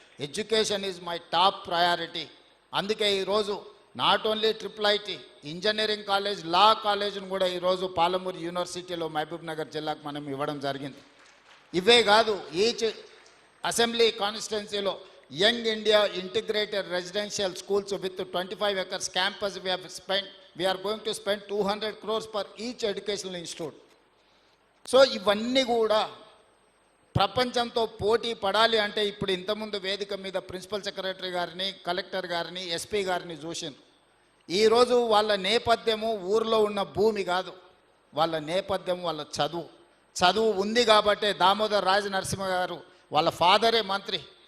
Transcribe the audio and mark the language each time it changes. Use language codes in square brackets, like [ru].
[en] Education is my top priority. [te] అందుకే ఈరోజు [en] not only [te] IIIT engineering college, లా కాలేజ్ను కూడా ఈరోజు పాలమూరు యూనివర్సిటీలో మహబూబ్ నగర్ జిల్లాకు మనం ఇవ్వడం జరిగింది. ఇవే కాదు, ఈచ్ అసెంబ్లీ కాన్స్టిట్యున్సీలో [en] Young India integrated residential schools with 25 acres campus we are going to spend 200 crores for each educational institute. [te] So ఇవన్నీ కూడా ప్రపంచంతో పోటీ పడాలి అంటే ఇప్పుడు ఇంతకుముందు వేదిక మీద ప్రిన్సిపల్ సెక్రటరీ గారిని, కలెక్టర్ గారిని, ఎస్పీ గారిని చూసాను. ఈరోజు వాళ్ళ నేపథ్యము ఊరిలో ఉన్న భూమి కాదు, వాళ్ళ నేపథ్యం వాళ్ళ చదువు ఉంది కాబట్టే దామోదర్ రాజ నరసింహ గారు వాళ్ళ ఫాదరే మంత్రి.